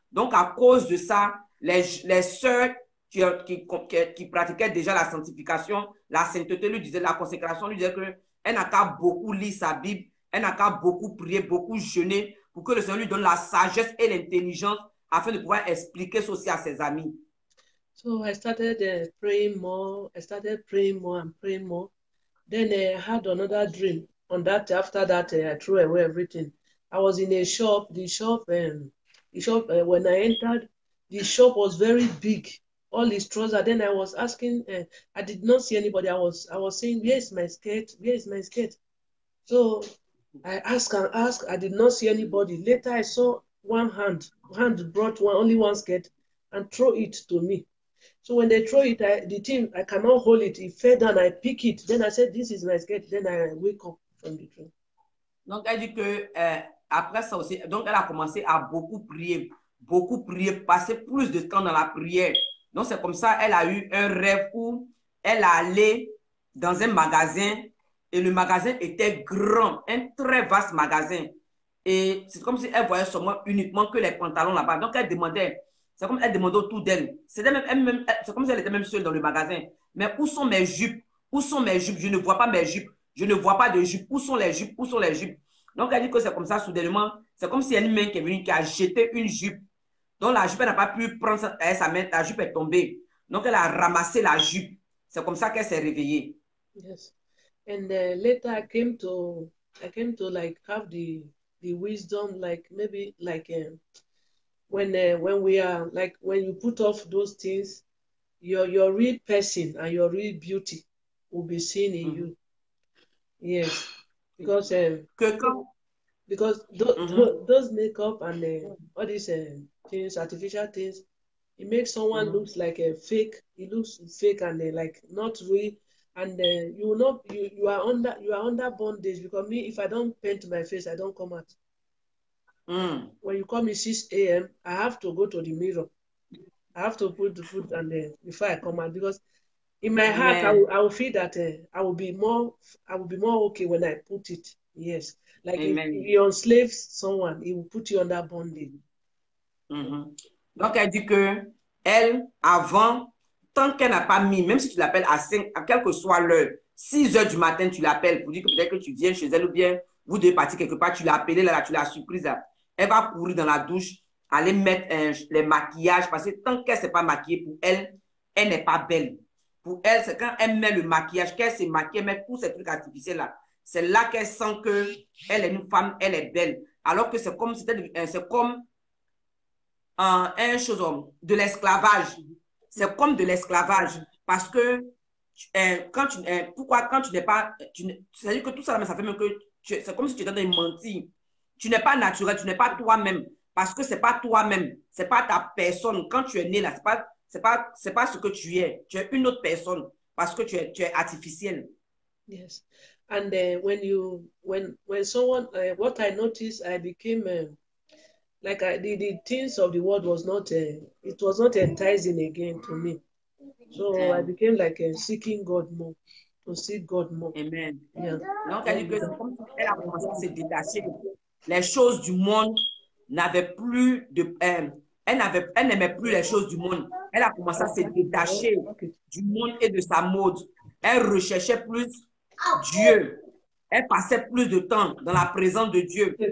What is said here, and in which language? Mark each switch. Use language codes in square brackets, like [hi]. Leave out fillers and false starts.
[fr] Donc, à cause de ça, les sœurs qui pratiquaient déjà la sanctification, la sainteté lui disait, la consécration lui disait qu'elle n'a qu'à beaucoup lire sa Bible, elle n'a qu'à beaucoup prier, beaucoup jeûner pour que le Seigneur lui donne la sagesse et l'intelligence afin de pouvoir expliquer ceci à ses amis. [en] So I started praying more. I started praying more and praying more. Then I had another dream. After that, I threw away everything. I was in a shop. The shop, when I entered, the shop was very big. All these trousers. Then I was asking. I did not see anybody. I was saying, "Where is my skirt? Where is my skirt?" So I asked and asked. I did not see anybody. Later, I saw one hand. Hand brought only one skirt and throw it to me. So when they throw it, I cannot hold it. It fell down. I pick it. Then I said, "This is my skirt." Then I wake up from the dream. [fr] Donc, elle dit que après ça aussi, donc elle a commencé à beaucoup prier, passer plus de temps dans la prière. Donc, c'est comme ça, elle a eu un rêve où elle allait dans un magasin et le magasin était grand, un très vaste magasin. Et c'est comme si elle voyait seulement uniquement que les pantalons là-bas. Donc, elle demandait, c'est comme elle demandait autour d'elle. C'est comme si elle était même seule dans le magasin. Mais où sont mes jupes? Où sont mes jupes? Je ne vois pas mes jupes. Je ne vois pas de jupes. Où sont les jupes? Où sont les jupes? Donc, elle dit que c'est comme ça, soudainement. C'est comme si il y a une main qui est venue, qui a jeté une jupe. Donc, la jupe, elle n'a pas pu prendre sa main. La jupe est tombée. Donc, elle a ramassé la jupe. C'est comme ça qu'elle s'est réveillée. [en] Yes. And later I came to like have the wisdom, like maybe like when we are like when you put off those things, your real person and your real beauty will be seen in you. Yes, because those makeup and all these things, artificial things, it makes someone looks like a fake. It looks fake and like not real. And you are under bondage, because me, if I don't paint my face, I don't come out. When you call me 6 a.m., I have to go to the mirror. I have to put the food and before I come out, because in my heart I will feel that I will be more okay when I put it. Yes, like if you enslave someone, it will put you under bondage. [fr] Donc elle dit que elle, avant, tant qu'elle n'a pas mis, même si tu l'appelles à quelle que soit l'heure, 6 heures du matin, tu l'appelles pour dire que peut-être que tu viens chez elle ou bien vous devez partir quelque part, tu l'as appelée là, tu l'as surprise là. Elle va courir dans la douche, aller mettre les maquillages, parce que tant qu'elle ne s'est pas maquillée, pour elle, elle n'est pas belle. Pour elle, c'est quand elle met le maquillage, qu'elle s'est maquillée, elle met tous ces trucs artificiels là. C'est là qu'elle sent qu'elle est une femme, elle est belle. Alors que c'est comme de l'esclavage. C'est comme de l'esclavage. Parce que quand tu n'es pas, c'est-à-dire que tout ça, ça fait même que c'est comme si tu étais dans une mentire. Tu n'es pas naturel, tu n'es pas toi-même. Parce que c'est pas toi-même, c'est pas ta personne. Quand tu es né là, c'est pas ce que tu es. Tu es une autre personne parce que tu es artificiel. [en] Yes. And when someone, what I noticed, I became like the things of the world was not, it was not enticing again to me. So I became like seeking God more, to seek God more. Amen. Yeah. [fr] Donc, elle dit que c'est comme si elle a commencé à se détacher. Les choses du monde n'avaient plus de... elle n'aimait plus les choses du monde. Elle a commencé à se détacher du monde et de sa mode. Elle recherchait plus Dieu. Elle passait plus de temps dans la présence de Dieu.